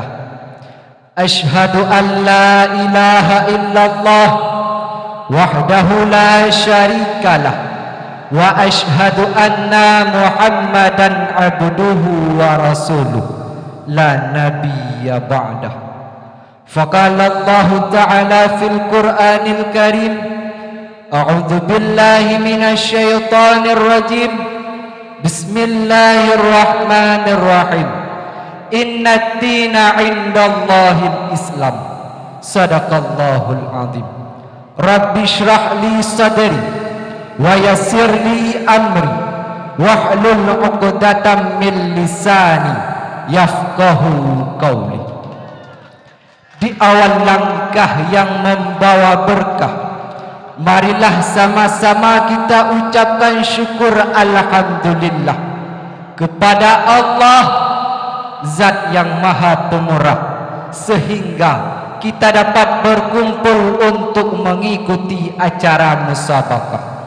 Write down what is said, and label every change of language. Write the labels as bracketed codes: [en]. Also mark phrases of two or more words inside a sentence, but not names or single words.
[ar] أشهد أن لا إله إلا الله وحده لا شريك له وأشهد أن محمدا عبده ورسوله لا نبي بعده. فقال الله تعالى في القرآن الكريم أعوذ بالله من الشيطان الرجيم. Bismillahirrahmanirrahim. إن الدين عند الله الإسلام. صدق الله العظيم. رب اشرح لي صدري ويسر لي أمري واحلل عقدة من لساني يفقهوا قولي. [id] Di awal langkah yang membawa berkah, marilah sama-sama kita ucapkan syukur alhamdulillah kepada Allah, Zat yang Maha Pemurah, sehingga kita dapat berkumpul untuk mengikuti acara musabaqah.